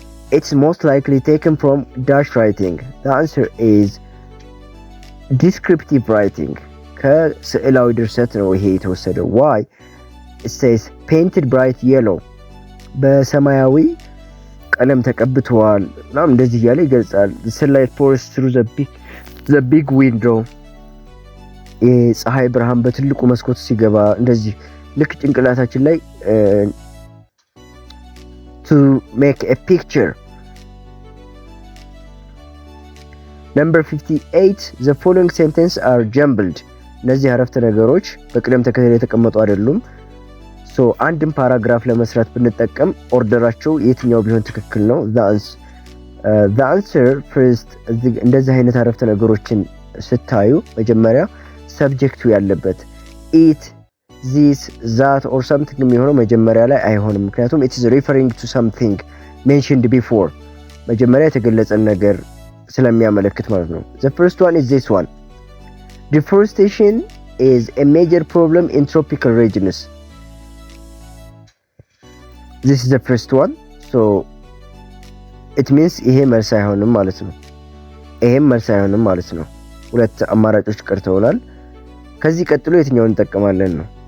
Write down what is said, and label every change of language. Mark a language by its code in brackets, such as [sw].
[en] It's most likely taken from dash writing. The answer is descriptive writing. [am] ከስዕላዊ ድርሰት ነው ይሄ የተወሰደው። [en] Why? It says painted bright yellow. [am] በሰማያዊ ቀለም ተቀብቷል ምናምን እንደዚህ እያለ ይገልጻል። [en] sunlight pours through the big window. [am] የፀሐይ ብርሃን በትልቁ መስኮት ሲገባ እንደዚህ ልክ ጭንቅላታችን ላይ [en] to make a picture. Number 58, the following sentences are jumbled. [am] እነዚህ አረፍተ ነገሮች በቅደም ተከተል የተቀመጡ አይደሉም። ሶ አንድን ፓራግራፍ ለመስራት ብንጠቀም ኦርደራቸው የትኛው ቢሆን ትክክል ነው? [en] the answer first። [am] እንደዚህ አይነት አረፍተ ነገሮችን ስታዩ መጀመሪያ ሰብጀክቱ ያለበት it, this, that or something የሚሆነው መጀመሪያ ላይ አይሆንም። ምክንያቱም [en] it is referring to something mentioned before። [am] መጀመሪያ የተገለጸን ነገር ስለሚያመለክት ማለት ነው። [en] The first one is this one. Deforestation is a major problem in tropical regions. This is the first one. So it means [am] ይሄ መልስ አይሆንም ማለት ነው። ይሄም መልስ አይሆንም ማለት ነው። ሁለት አማራጮች ቀርተውናል። ከዚህ ቀጥሎ የትኛውን እንጠቀማለን ነው?